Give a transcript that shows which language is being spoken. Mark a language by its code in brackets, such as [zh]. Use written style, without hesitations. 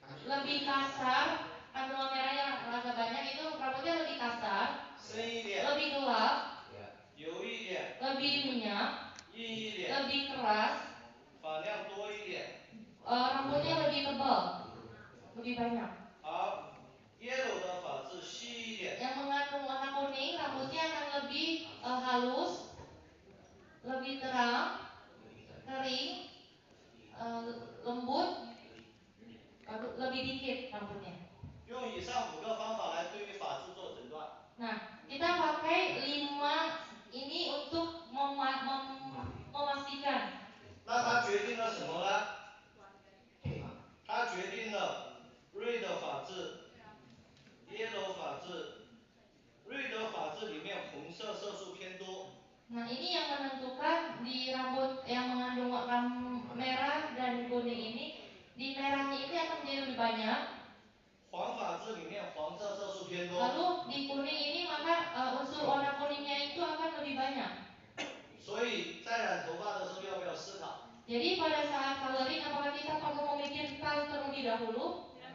[id] lebih kasar, kandungan merah yang agak banyak itu rambutnya lebih kasar, [zh] 深一点， [id] lebih gelap, [zh] 油一点， [id] lebih minyak, [zh] 硬一点， [id] lebih keras, [zh] 发量多一点。 [id] rambutnya lebih tebal, lebih banyak. [zh] 好，yellow 的法治细一点， [id] Yang mengandung warna kuning rambutnya akan lebih halus, lebih terang, kering, lembut, lebih dikit rambutnya. [zh] 用以上5个方法来对于法治做诊断。 [id] Nah, kita pakai 5 ini untuk memastikan. [zh] 那它决定了什么呢？它决定了 red 法治、yellow 法治。 red 法治里面红色色素偏多。 [id] Nah, ini yang menentukan di rambut yang mengandung warna merah dan kuning ini, di merahnya ini akan menjadi lebih banyak. [zh] 黄法治里面黄色色素偏多。 [id] Lalu di kuning ini maka unsur warna kuningnya itu akan lebih banyak. [zh] 所以在染头发的时候要不要思考？ [id] Jadi pada saat coloring apakah kita perlu memikirkan terlebih dahulu?